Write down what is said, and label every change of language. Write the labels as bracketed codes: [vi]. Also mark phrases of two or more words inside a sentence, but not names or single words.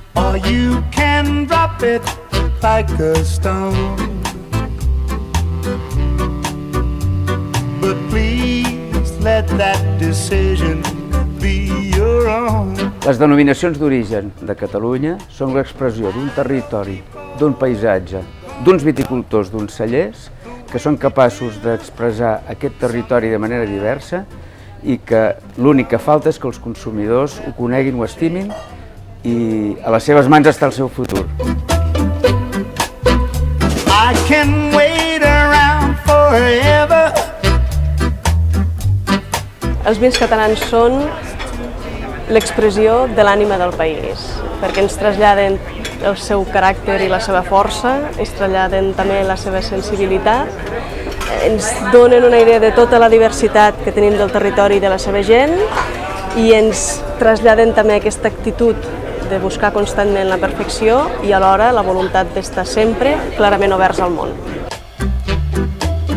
[en] or you can drop it like a stone. But please let that decision be your own. [ca] Les denominacions d'origen de Catalunya són l'expressió d'un territori, d'un paisatge, d'uns viticultors, d'uns cellers, que són capaços d'expressar aquest territori de manera diversa i que l'únic que falta és que els consumidors ho coneguin, ho estimin i a les seves mans està el seu futur. [en] I can wait around forever. [ca] Els vins catalans són l'expressió de l'ànima del país, perquè ens traslladen el seu caràcter i la seva força, ens traslladen també la seva sensibilitat, ens donen una idea de tota la diversitat que tenim del territori i de la seva gent i ens traslladen també aquesta actitud de buscar constantment la perfecció i alhora la voluntat d'estar sempre clarament oberts al món.